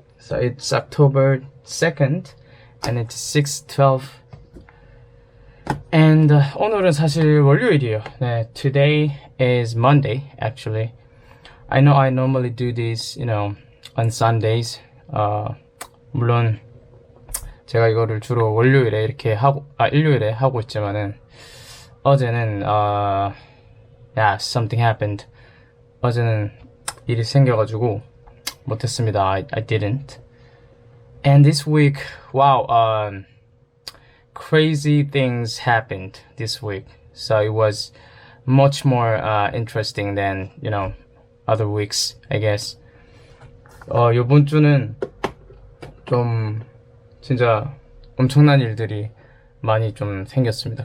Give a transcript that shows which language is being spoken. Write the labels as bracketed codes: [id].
[en] So it's October 2nd and it's 6:12. [ko] And 오늘은 사실 월요일이에요. [en] 네, today is Monday actually. I know I normally do this, on Sundays. [ko] 물론 제가 이거를 주로 월요일에 이렇게 하고, 일요일에 하고 있지만은, 어제는, [en] something happened. [ko] 어제는 일이 생겨가지고, 못했습니다. [en] I didn't. And this week, wow, crazy things happened this week. So it was much more, interesting than, other weeks, I guess. [ko] 요번 주는 좀, 진짜 엄청난 일들이 많이 좀 생겼습니다.